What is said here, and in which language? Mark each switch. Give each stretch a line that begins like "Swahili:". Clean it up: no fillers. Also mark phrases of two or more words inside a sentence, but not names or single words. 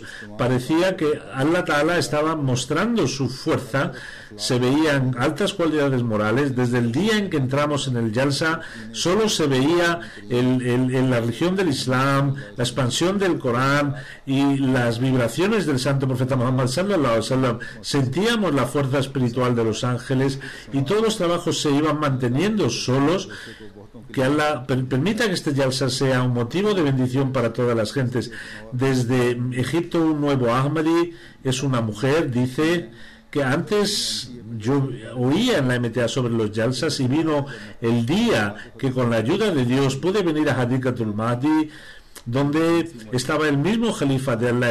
Spanish: Parecía que Allah Ta'ala estaba mostrando su fuerza. Se veían altas cualidades morales. Desde el día en que entramos en el Jalsa, solo se veía la religión del Islam, la expansión del Corán y las vibraciones del santo profeta Muhammad
Arabic: صلى الله عليه وسلم.
Spanish: Sentíamos la fuerza espiritual de los ángeles, y todos los trabajos se iban manteniendo solos. Que Allah permita que este Jalsa sea un motivo de bendición para todas las gentes. Desde Egipto, un nuevo Ahmadi es una mujer, dice que antes yo oía en la MTA sobre los Jalsas, y vino el día que con la ayuda de Dios pude venir a Hadikatul Mahdi, donde estaba el mismo Jalifa de Allah.